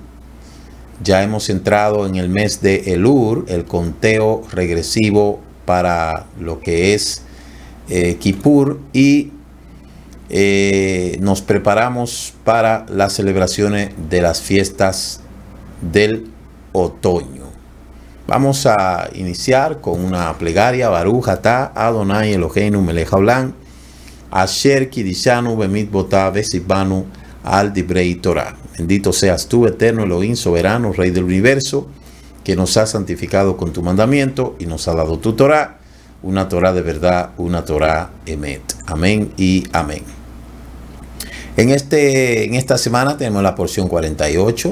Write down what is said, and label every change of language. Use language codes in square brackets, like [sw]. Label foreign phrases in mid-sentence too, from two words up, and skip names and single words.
[es] Ya hemos entrado en el mes de Elul, el conteo regresivo para lo que es Kippur, y nos preparamos para las celebraciones de las fiestas del otoño. Vamos a iniciar con una plegaria. [he] ברוך אתה אדוני אלוהינו מלך העולם, אשר קדשנו במצוותיו וצוונו על דברי תורה. [es] Bendito seas tú, eterno Elohim, soberano, Rey del universo, que nos has santificado con tu mandamiento y nos ha dado tu Torah, una Torah de verdad, una [he] תורה אמת. [es] Amén y amén. En esta semana tenemos la porción 48.